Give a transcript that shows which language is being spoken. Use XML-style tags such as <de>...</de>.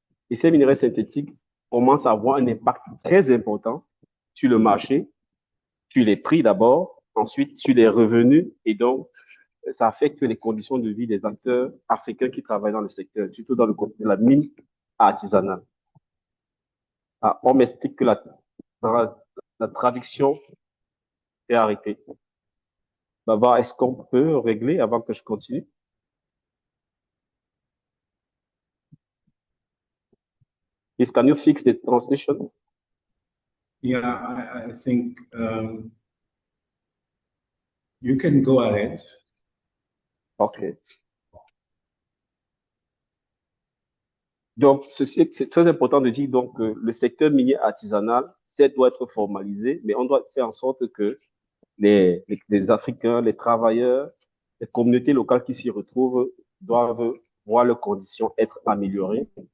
<fr>Et ces minerais synthétiques commencent à avoir un impact très important sur le marché, sur les prix d'abord, ensuite sur les revenus, et donc ça affecte les conditions de vie des acteurs africains qui travaillent dans le secteur, surtout dans le côté de la mine artisanale. Ah, on m'explique que la traduction est arrêtée. Baba, est-ce qu'on peut régler avant que je continue?</fr> <en>Can you fix the translation? Yeah, I think you can go ahead. OK.</en> <fr>Donc, c'est très important de dire donc, que le secteur minier artisanal, doit être formalisé, mais on doit faire en sorte que les Africains, les travailleurs, les communautés locales qui s'y retrouvent doivent voir leurs conditions être améliorées.</fr>